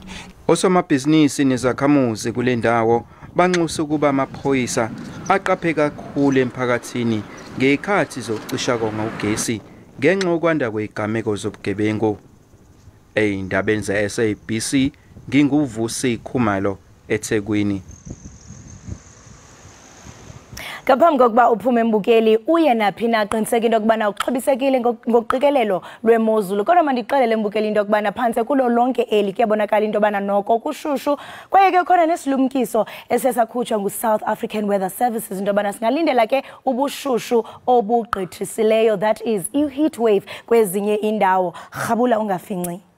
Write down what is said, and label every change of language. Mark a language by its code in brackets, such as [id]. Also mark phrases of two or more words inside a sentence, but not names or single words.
[zu] Osomabhizinisi nezakhamuzi kule ndawo banxusa ukuba amaphoyisa aqaphe kakhulu emphakathini ngezikhathi zokucisha konga ugesi ngenxa yokwanda kwezigameko zobugebengu. Ey'ndabeni ze-SABC nginguvusi Khumalo eThekwini. [xh] Ngaphambi kokuba uphume mbukeli uye naphi na qiniseka into yokubana uxhobisekile ngoqikelelo lwemozulu. Kodwa mandixelele mbukeli into yokubana phantse kulo lonke eli kuyabonakala into yobana noko kushushu, kwaye ke khona nesilumkiso esesakhutshwa ngu- [en] South African Weather Services [xh] into yobana singalindela ke ubushushu obugqithisileyo, [en] that is i-heat wave [xh] kwezinye indawo. Rhabula ungafinci.